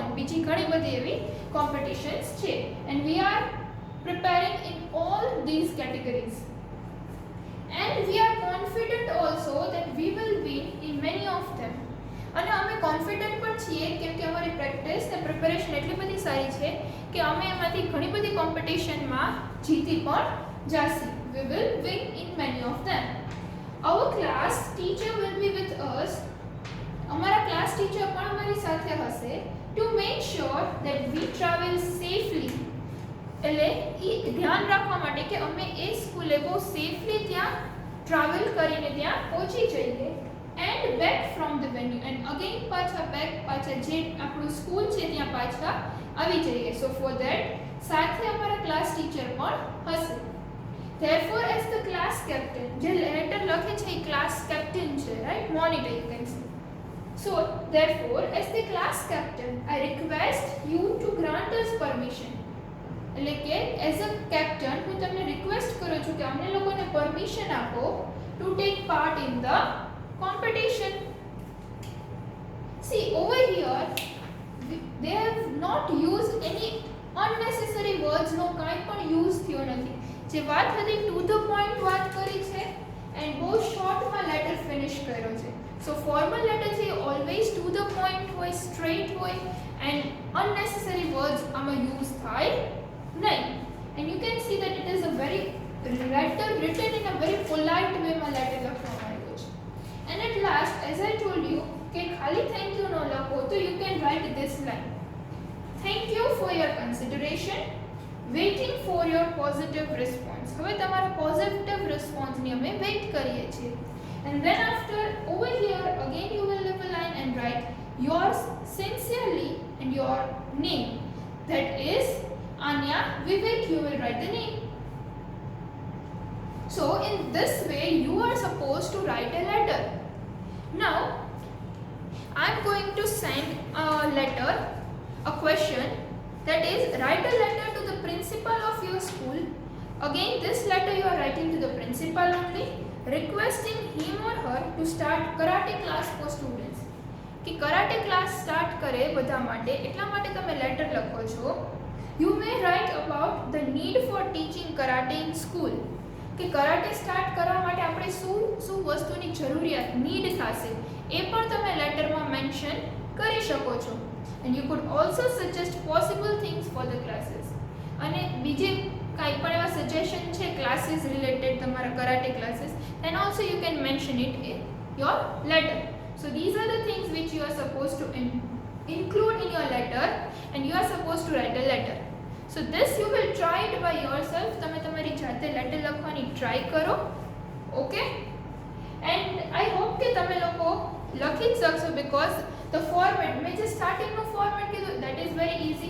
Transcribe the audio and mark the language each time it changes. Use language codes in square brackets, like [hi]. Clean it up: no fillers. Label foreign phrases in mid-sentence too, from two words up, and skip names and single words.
[gu] બીજી ઘણી બધી એવી કોમ્પિટિશન્સ છે [en] and we are preparing in all these categories and we are confident also that we will win in many of them. [gu] અને અમે કોન્ફિડન્ટ પણ છીએ કેમ કે અમારી પ્રેક્ટિસ ને પ્રિપેરેશન એટલી બધી સારી છે કે અમે એમાંથી ઘણી બધી કોમ્પિટિશનમાં જીતી પણ જાસી. [en] We will win in many of them. Our class teacher will be with us. [gu] અમારા ક્લાસ ટીચર પણ અમારી સાથે હશે [en] to make sure that we travel safely. [gu] એટલે એ ધ્યાન રાખવા માટે કે અમે એ સ્કૂલે બહુ સેફલી ત્યાં ટ્રાવેલ કરીને ત્યાં પહોંચી જઈએ [en] and back from the venue and again [gu] પાછા જે આપણું સ્કૂલ છે ત્યાં પાછા આવી જઈએ. [en] So for that [gu] સાથે અમારા ક્લાસ ટીચર પણ હશે. [en] Therefore as the class captain, [gu] જે લેટર લખે છે એ ક્લાસ કેપ્ટન છે, રાઈટ, મોનિટર [en] you can say. So therefore as the class captain I request you to grant us permission. [gu] એટલે કે [en] as a captain [gu] હું તમને રિક્વેસ્ટ કરું છું કે અમને લોકોને પરમિશન આપો [en] to take part in the competition. See over here they have not used any unnecessary words. [gu] નો કાંઈ પણ યુઝ થયો નથી. જે વાત હતી [en] to the point [gu] વાત કરી છે એન્ડ બહુ શોર્ટમાં લેટર ફિનિશ કર્યો છે. સો [en] formal letter [gu] છે [en] always to the point [gu] હોય, સ્ટ્રેટ હોય એન્ડ [en] unnecessary words [gu] આમાં યુઝ થાય નહીં. [en] and you can see that it is a very letter written in a very polite way [gu] માં લેટર લખવામાં આવ્યો છે. [en] And at last, as I told you, [gu] કે ખાલી [en] thank you no [gu] લખો તો [en] you can write this line. Thank you for your consideration. Waiting for your positive response. [gu] હવે તમારા [en] positive response [gu] ની અમે wait કરીએ છીએ. [en] And then after over here again you will leave a line and write yours sincerely and your name. That is Anya Vivek. You will write the name. So in this way you are supposed to write a letter. Now I am going to send a letter, a question, that is write a letter to the principal of your school. Again this letter you are writing to the principal only, requesting him or her to start karate class for students. [hi] कि कराटे क्लास स्टार्ट करे [gu] બધા માટે એટલા માટે તમે લેટર લખો છો. [en] You may write about the need for teaching karate in school. [gu] કે કરાટે સ્ટાર્ટ કરવા માટે આપણે શું વસ્તુની જરૂરિયાત નીડ થશે એ પણ તમે લેટરમાં મેન્શન કરી શકો છો. [en] and you could also suggest possible things for the classes. [gu] અને બીજે કાંઈ પણ એવા સજેશન છે ક્લાસીસ રિલેટેડ તમારા કરાટે ક્લાસીસ, [en] then also you can mention it in your letter. So these are the things which you are supposed to include in your letter, and you are supposed to write a letter. So this you will try it by yourself. [gu] તમે તમારી જાતે લેટર લખવાની ટ્રાય કરો. ઓકે, [en] and I hope [gu] કે તમે લોકો લખી જ શકશો, [en] because the format [gu] મેં જે સ્ટાર્ટિંગનું ફોર્મેટ કીધું [en] that is very easy.